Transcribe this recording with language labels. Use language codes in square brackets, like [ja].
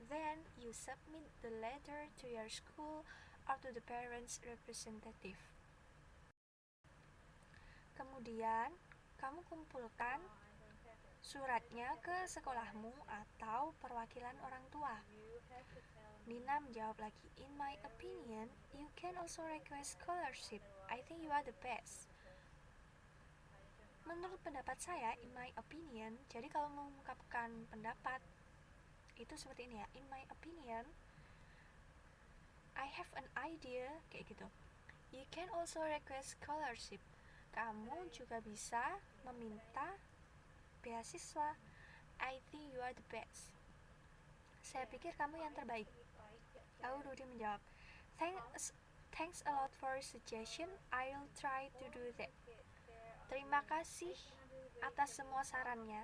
[en] Then you submit the letter to your school or to the parents' representative. [id] Kemudian kamu kumpulkan suratnya ke sekolahmu atau perwakilan orang tua. Nina menjawab lagi, [en] in my opinion, you can also request scholarship. I think you are the best. [id] Menurut pendapat saya, [en] in my opinion, [id] jadi kalau mengungkapkan pendapat itu seperti ini ya, [en] in my opinion, I have an idea, [id] kayak gitu. [en] You can also request scholarship. [id] Kamu juga bisa meminta beasiswa. [en] I think you are the best. [id] Saya pikir kamu yang terbaik. Lalu Rudy menjawab, [en] Thanks a lot for suggestion. I'll try to do that. [id] Terima kasih atas semua sarannya.